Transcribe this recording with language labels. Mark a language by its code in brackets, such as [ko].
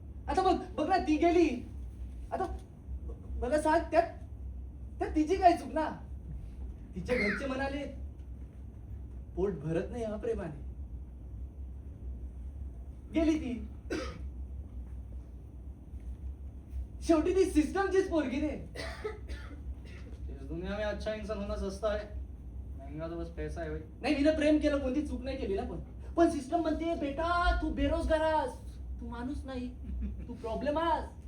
[mr] आता बघ ना ती गेली. आता मला सांग त्यात तिची काय चूक ना? तिच्या घरचे म्हणाले पोट भरत नाही हा प्रेमाने. गेली ती. शेवटी ती सिस्टमचीच पोरगी रे. [hi] इस दुनिया में अच्छा इंसान होना सस्ता है, महंगा तो बस पैसा है. [mr] नाही हिनं प्रेम केलं, कोणती चूक नाही केली ना. पण सिस्टम म्हणते बेटा तू बेरोजगार आहेस, तू माणूस नाही, तू प्रॉब्लेम आहेस.